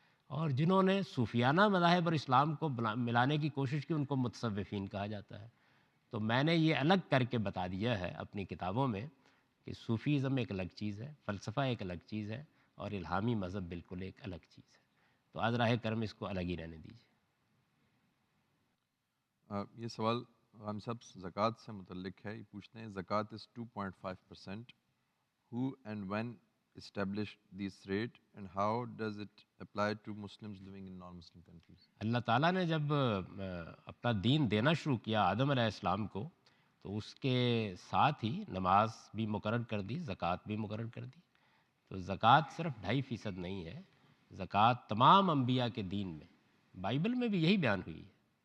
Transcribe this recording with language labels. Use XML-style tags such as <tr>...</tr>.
<ur>اور جنہوں نے صوفیانہ مذاہب اور اسلام کو ملانے کی کوشش کی ان کو متصوفین کہا جاتا ہے۔ تو میں نے یہ الگ کر کے بتا دیا ہے اپنی کتابوں میں کہ صوفیزم ایک الگ چیز ہے، فلسفہ ایک الگ چیز ہے، اور الہامی مذہب بالکل ایک الگ چیز ہے۔ تو از راہ کرم اس کو الگ ہی رہنے دیجیے۔ یہ سوال غام صاحب زکوٰۃ سے متعلق ہے، یہ پوچھتے ہیں زکوٰۃ از 2.5%.</ur> <en>Who and when established this rate and how does it apply to Muslims living in non-Muslim countries?</en> <ur>اللہ تعالیٰ نے جب اپنا دین دینا شروع کیا آدم علیہ السلام کو، تو اس کے ساتھ ہی نماز بھی مقرر کر دی، زکوٰۃ بھی مقرر کر دی۔ تو زکوٰۃ صرف 2.5% نہیں ہے، زکوٰۃ تمام انبیاء کے دین میں، بائبل میں بھی یہی بیان ہوئی ہے۔</ur>